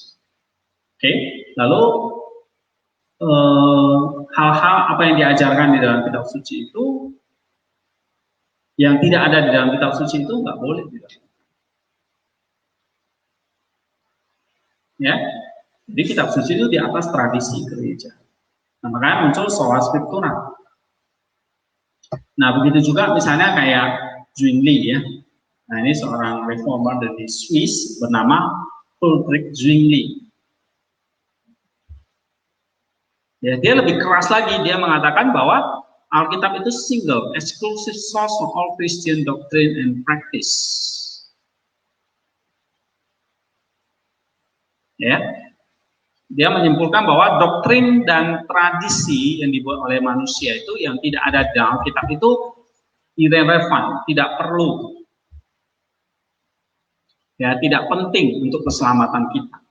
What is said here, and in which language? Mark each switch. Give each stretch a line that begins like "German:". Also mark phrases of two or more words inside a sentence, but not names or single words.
Indonesian: Oke, lalu hal-hal apa yang diajarkan di dalam kitab suci itu Yang tidak ada di dalam kitab suci itu nggak boleh dilakukan. Ya, jadi kitab suci itu di atas tradisi gereja. Nah, makanya muncul
Latin: sola scriptura.
Indonesian: Nah, begitu juga misalnya kayak Zwingli ya. Nah, ini seorang reformer dari Swiss bernama Ulrich Zwingli. Ya, dia lebih keras lagi, dia mengatakan bahwa Alkitab itu
English: single, exclusive source of all Christian doctrine and practice.
Indonesian: Ya, dia menyimpulkan bahwa doktrin dan tradisi yang dibuat oleh manusia itu yang tidak ada di Alkitab itu irrelevant, tidak perlu, ya, tidak penting untuk keselamatan kita.